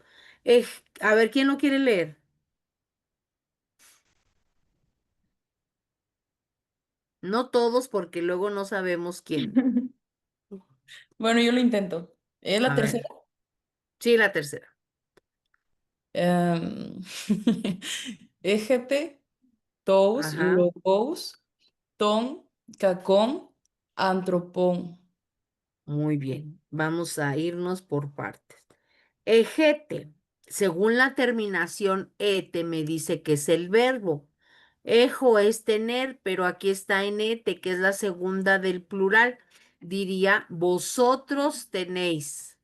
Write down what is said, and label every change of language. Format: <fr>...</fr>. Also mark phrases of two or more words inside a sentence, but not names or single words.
<es>A ver, ¿quién lo quiere leer? No todos, porque luego no sabemos quién. Bueno, yo lo intento. Es la A tercera. ver, sí, la tercera.</es> <el>Em, ἔχετε τοὺς,</el> <es>Ajá,</es> <el>logos, τῶν κακῶν ἀνθρώπων.</el> <es>muy bien. Vamos a irnos por partes. Ejete, según la terminación ete, me dice que es el verbo. Ejo es tener, pero aquí está en ete, que es la segunda del plural. Diría, vosotros tenéis.</es>